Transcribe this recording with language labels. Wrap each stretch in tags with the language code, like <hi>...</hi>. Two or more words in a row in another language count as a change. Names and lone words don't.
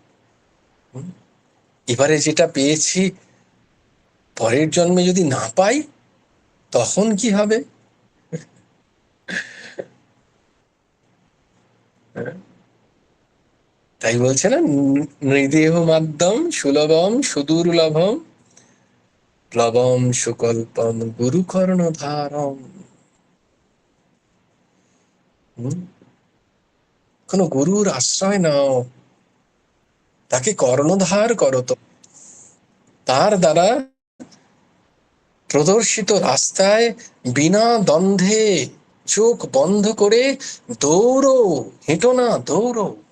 <bn>এবারে যেটা পেয়েছি পরের জন্মে যদি না পাই তখন কি হবে? তাই বলছে না,</bn> <sa>নৃদেহ মাধ্যম সুলভম সুদুর্লভম প্লবম সুকল্পম গুরু কর্ণধারম।</sa> <bn>কোন গুরুর আশ্রয় নাও, তাকে কর্ণধার করো, তো তার দ্বারা প্রদর্শিত রাস্তায় বিনা দ্বন্দ্বে চোখ বন্ধ করে দৌড়ো, হেঁটো না, দৌড়ো।</bn>